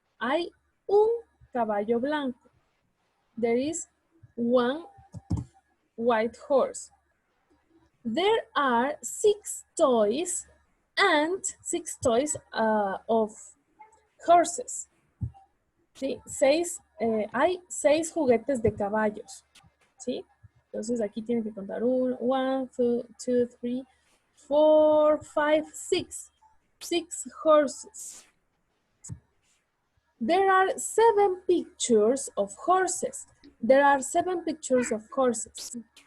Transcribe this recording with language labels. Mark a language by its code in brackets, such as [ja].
[es] Hay un caballo blanco. [en] There is one white horse. There are 6 toys and 6 toys of horses. [es] ¿Sí? Hay 6 juguetes de caballos. ¿Sí? Entonces aquí tienen que contar 1, 2, 3, 4, 5, 6. [en] 6 horses. There are 7 pictures of horses. There are 7 pictures of horses.